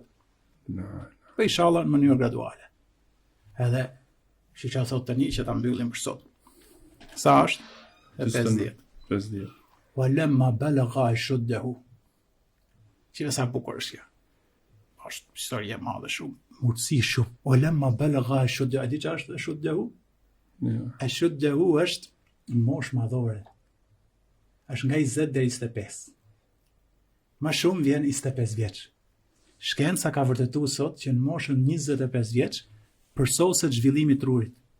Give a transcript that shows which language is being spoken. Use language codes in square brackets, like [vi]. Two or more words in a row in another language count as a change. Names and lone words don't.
[sq] Po inshallah në mënyrë graduale. Edhe siç ja thot tani që ta mbyllim për sot. Sa është? 50. [ar] Walamma balagha ashuddahu. [sq] Që sa bukur është kjo. Është histori e madhe shumë, mundësi shumë. [ar] Walamma balagha ashuddahu, [sq] a di çfarë është ashuddahu? Ashuddahu është në moshë madhore. Është nga 20 deri 25. Më shumë vjen 25 vjeç. Shkenca ka vërtetuar sot që në moshën 25 vjeç përsoset zhvillimi i trurit.